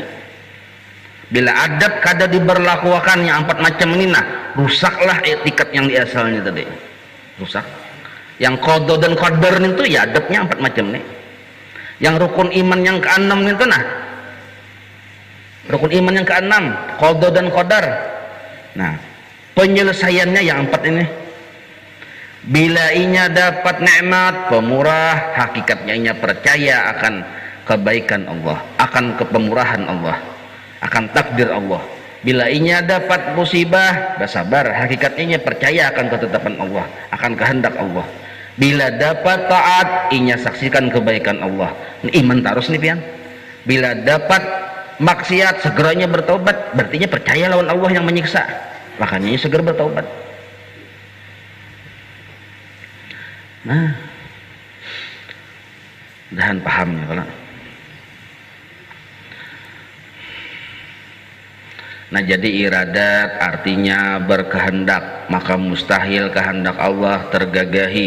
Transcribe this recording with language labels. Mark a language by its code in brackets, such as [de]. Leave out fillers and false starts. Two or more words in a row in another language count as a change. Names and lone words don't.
[bjn] Bila adab kada diberlakukan yang 4 macam ini, nah rusaklah etikat yang di asalnya tadi, rusak. Yang qada dan qadar itu ya adabnya 4 macam nih. Yang rukun iman yang ke-6 itu, nah rukun iman yang ke-6 qada dan qadar. Nah penyelesaiannya yang 4 ini. Bila inya dapat nikmat pemurah, hakikatnya inya percaya akan kebaikan Allah, akan kepemurahan Allah, akan takdir Allah. Bila inya dapat musibah bersabar, hakikatnya inya percaya akan ketetapan Allah, akan kehendak Allah. Bila dapat taat, inya saksikan kebaikan Allah. Ini iman tarus nih pian. Bila dapat maksiat, segeranya bertobat, berarti percaya lawan Allah yang menyiksa, makanya inya segera bertobat. Nah dahan pahamnya kalau. Nah jadi iradat artinya berkehendak, maka mustahil kehendak Allah tergagahi.